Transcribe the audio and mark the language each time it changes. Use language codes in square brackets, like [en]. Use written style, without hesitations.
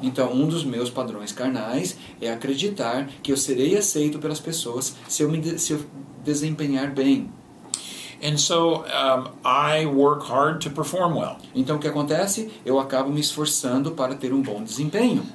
[pt] Então, um dos meus padrões carnais é acreditar que eu serei aceito pelas pessoas se eu desempenhar bem. [en] And so I work hard to perform well. [pt] Então, o que acontece? Eu acabo me esforçando para ter um bom desempenho.